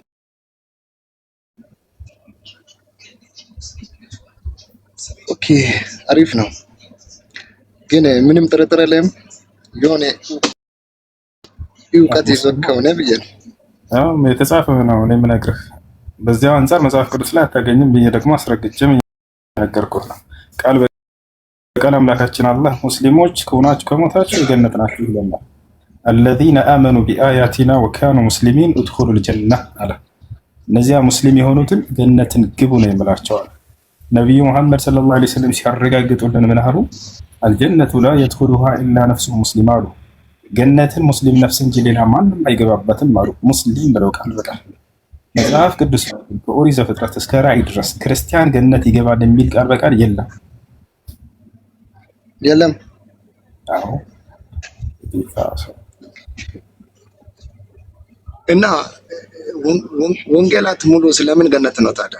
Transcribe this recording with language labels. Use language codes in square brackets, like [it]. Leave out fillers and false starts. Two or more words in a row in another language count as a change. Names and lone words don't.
[am] ኦኬ አሪፍ ነው። ግን ምንም ጥርጥር የለም የሆነ እውቀት ይዞ ከሆነ ብዬ ነው። አዎ የተጻፈ ነው እኔ የምነግርህ። በዚያው አንፃር መጽሐፍ ቅዱስ ላይ አታገኝም ብዬ ደግሞ አስረግጬም ነገርኩህ ነው። ቃል በቃል አምላካችን አላህ ሙስሊሞች ከሆናችሁ ከሞታችሁ የገነት ናችሁ ይለናል። [ar] الذين آمنوا بآياتنا وكانوا مسلمين ادخلوا الجنة [am] አለ። እነዚያ ሙስሊም የሆኑትን ገነትን ግቡ ነው የሚላቸዋል። ነብዩ መሐመድ ሰለላሁ ዐለይሂ ወሰለም ሲያረጋግጡልን ምን አሉ? [ar] الجنة لا يدخلها إلا نفس مسلم [am] አሉ። ገነትን ሙስሊም ነፍስ እንጂ ሌላ ማንም አይገባበትም አሉ። ሙስሊም ብለው ቃል በቃል መጽሐፍ ቅዱስ ከኦሪት ዘፍጥረት እስከ ራዕይ ድረስ ክርስቲያን ገነት ይገባል የሚል ቃል በቃል የለም። የለም። አዎ እና ወንጌላት ሙሉ ስለምን ገነት ነው ታዲያ?